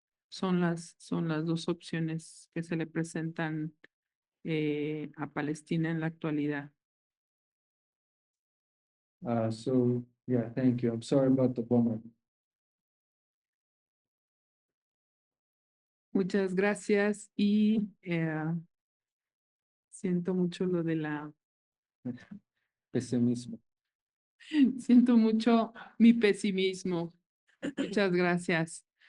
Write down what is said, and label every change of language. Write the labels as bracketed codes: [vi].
[es] Son las dos opciones que se le presentan a Palestina en la actualidad. [en] So yeah, thank you. I'm sorry about the bummer. [es] Muchas gracias y siento mucho lo de Pesimismo. Siento mucho mi pesimismo. Muchas gracias.